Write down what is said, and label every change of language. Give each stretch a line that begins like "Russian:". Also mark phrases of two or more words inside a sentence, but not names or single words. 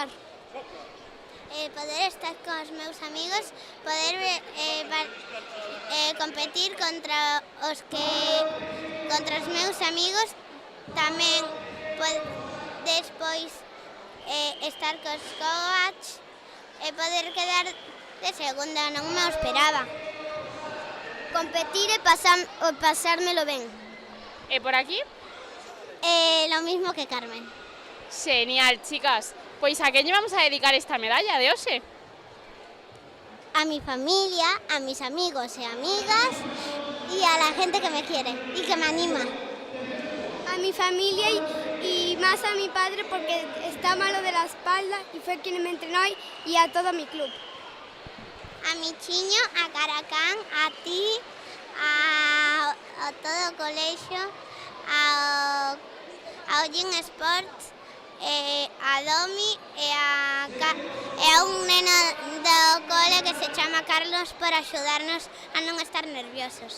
Galician: Poder estar con os meus amigos, poder competir contra os meus amigos, tamén despois estar cos coach e poder quedar de segunda, non me o esperaba. Competir e pasármelo ben. E por aquí?
Spanish: Lo mismo que Carmen. Genial, chicas.
Galician: Pois a quen lle vamos a dedicar esta medalla de hoxe?
Spanish: A mi familia, a mis amigos y amigas y a la gente que me quiere y que me anima. A mi familia y más a mi padre porque está malo de la espalda y fue quien me entrenó y a todo mi club. A mi chiño,
Galician: a Caracán, a ti, a todo o colexio, ao Gin Sport, a Domi e a un neno do cole que se chama Carlos por axudarnos a non estar nerviosos.